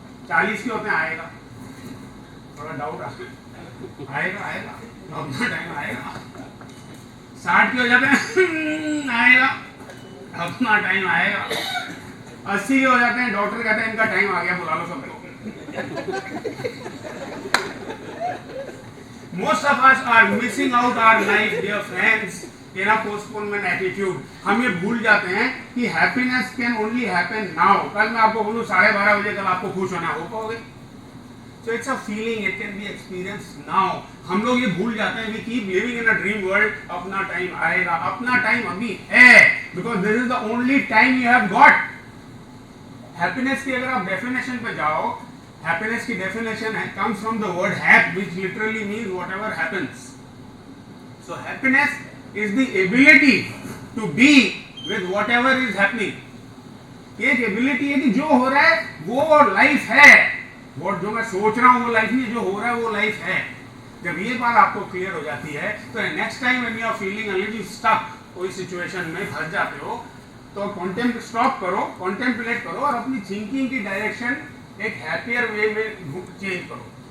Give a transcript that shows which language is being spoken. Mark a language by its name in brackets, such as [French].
[Hindi] 40 के होते हैं आएगा, थोड़ा डाउट आएगा आएगा, अपना टाइम आएगा। 60 के हो जाते हैं आएगा, अपना टाइम आएगा। 80 के हो जाते हैं, डॉक्टर कहते हैं इनका टाइम आ गया, बुला लो सबको। [English] Most of us are missing out our life, dear friends, in a postponement attitude. [Hindi] हम ये भूल जाते हैं कि [English] happiness can only happen now. [Hindi] कल मैं आपको बोलूँ 12:30 बजे कल आपको खुश होना हो पाओगे? [English] So it's a feeling, it can be experienced now. [Hindi] हम लोग ये भूल जाते हैं, [English] we keep living in a dream world. [Hindi] अपना टाइम आएगा, अपना टाइम अभी है, [English] because this is the only time you have got. Happiness [Hindi] की अगर आप [English] definition पे जाओ, happiness की definition है comes from the word hap, which literally means whatever happens. So happiness is the ability to be with whatever is happening. [Hindi] एक ability है कि जो हो रहा है वो लाइफ है, वो जो मैं सोच रहा हूँ वो लाइफ नहीं, जो हो रहा है वो लाइफ है। जब ये बात आपको क्लियर हो जाती है तो [English] next time when you are feeling a little stuck, [Hindi] कोई सिचुएशन में फंस जाते हो, तो स्टॉप करो, कॉन्टेम्पलेट करो और अपनी थिंकिंग की डायरेक्शन एक हैप्पियर वे में चेंज करो।